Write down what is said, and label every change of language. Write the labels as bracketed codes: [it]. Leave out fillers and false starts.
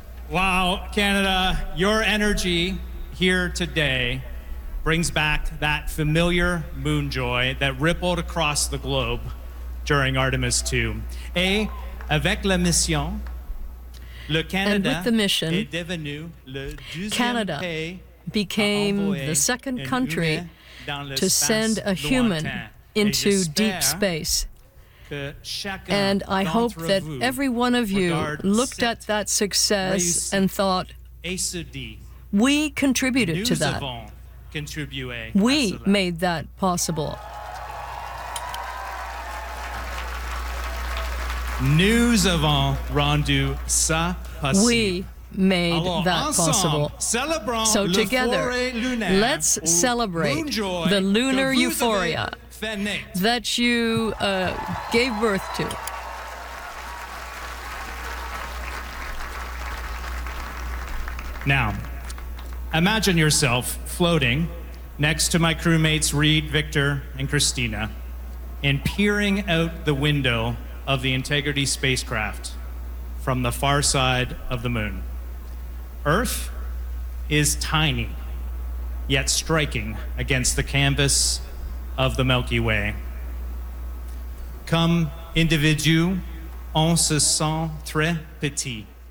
[en] Wow, Canada, your energy here today brings back that familiar moon joy that rippled across the globe during Artemis II. [fr] Et avec la mission, le Canada, [en] with the mission, [fr] est devenu le deuxième [en] Canada [fr] pays [en] became the second country to send a human into deep space. And I hope that every one of you looked at that success and thought, we contributed to that. We made that possible. [fr] Nous avons rendu ça possible. [en] We made that possible. So together, let's celebrate the lunar euphoria that you gave birth to. Now, imagine yourself floating next to my crewmates Reed, Victor, and Christina, and peering out the window of the Integrity spacecraft from the far side of the moon. Earth is tiny, yet striking against the canvas of the Milky Way. [fr] Comme individu, on se sent très petit.